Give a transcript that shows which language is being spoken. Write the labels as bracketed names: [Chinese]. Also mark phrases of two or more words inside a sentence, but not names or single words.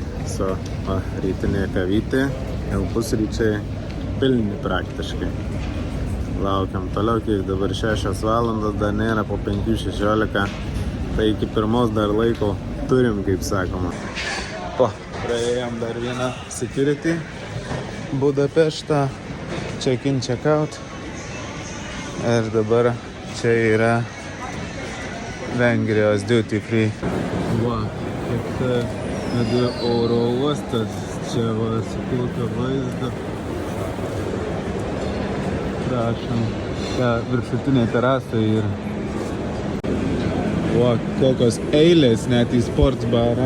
[Lithuanian] So, rytinė kavytė, jau pusryčiai pilni praktiškai. Laukiam toliau, kiek dabar 6 valandos, dar nėra po 5:16, tai iki pirmos dar laiko turim, kaip sakoma. Praėjom dar vieną security Budapeštą, [English] check-in, check-out. [Lithuanian] Ir dabar čia yra Vengrijos [English] duty free. [Lithuanian] Va, kaip oro uostas, čia va, sukulka vaizdą. Prašom, čia viršutinė terasa yra. Va, kokios eilės net į sports barą.